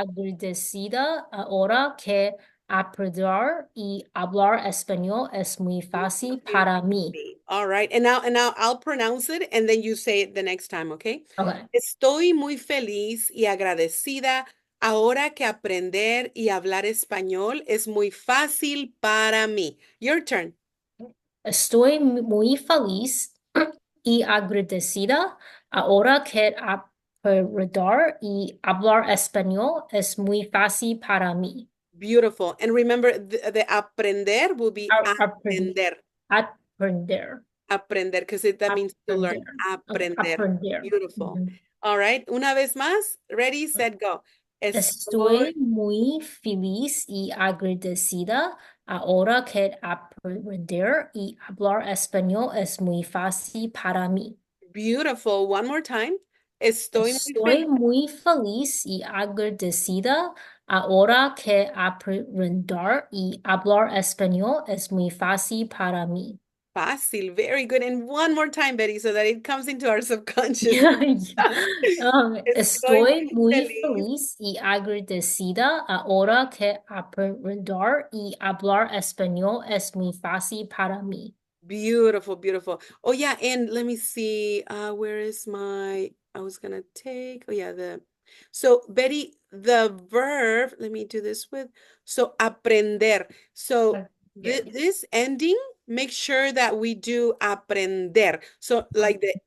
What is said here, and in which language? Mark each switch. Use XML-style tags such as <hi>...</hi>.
<es>agradecida ahora que aprender y hablar español es muy fácil para mí.</es> <en>All right. And now I'll pronounce it and then you say it the next time, okay? Okay.</en> <es>Estoy muy feliz y agradecida ahora que aprender y hablar español es muy fácil para mí.</es> <en>Your turn.</en> <es>Estoy muy feliz y agradecida ahora que aprender y hablar español es muy fácil para mí.</es> <en>Beautiful. And remember, the aprender will be</en> <es>Aprender. aprender. Aprender.</es> <en>Aprender, because that means to learn.</en> <es>Aprender. Okay. Aprender. Aprender.</es> <en>Beautiful. Mhm. All right.</en> <es>Una vez más.</es> <en>Ready, set, go. Estoy</en> <es>Estoy muy feliz y agradecida ahora que aprender y hablar español es muy fácil para mí.</es> <en>beautiful. One more time.</en> <es>Estoy muy Estoy feliz. muy feliz y agradecida ahora que aprender y hablar español es muy fácil para mí.</es> <en>Fácil. Very good. And one more time, Betty, so that it comes into our subconscious. Yeah, yeah.</en> <es>Estoy Estoy muy feliz. feliz y agradecida ahora que aprender y hablar español es muy fácil para mí.</es> <en>Beautiful, beautiful. Oh yeah, and let me see. Where is I was gonna take, oh yeah, so Betty, the verb, let me do this with, so aprender. So</en> <es>Aprender.</es> <en>this ending, make sure that we do aprender. So like the</en>